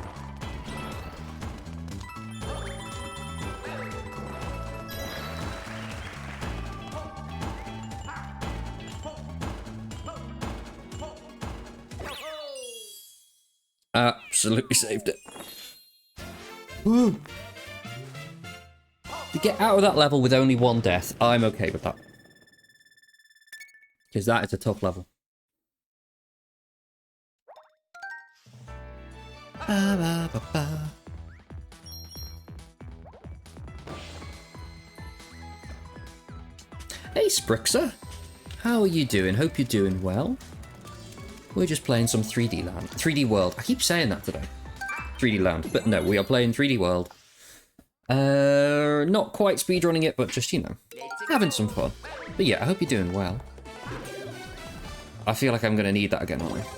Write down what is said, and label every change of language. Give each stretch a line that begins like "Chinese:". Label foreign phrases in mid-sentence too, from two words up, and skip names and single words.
English: Absolutely saved it. Woo! To get out of that level with only one death, I'm okay with that. Because that is a tough level. Ba, ba, ba, ba. Hey Sprixer, how are you doing? Hope you're doing well. We're just playing some 3D Land. 3D World. I keep saying that today. 3D Land. But no, we are playing 3D World. Not quite speedrunning it, but just, you know, having some fun. But yeah, I hope you're doing well. I feel like I'm going to need that again, aren't I?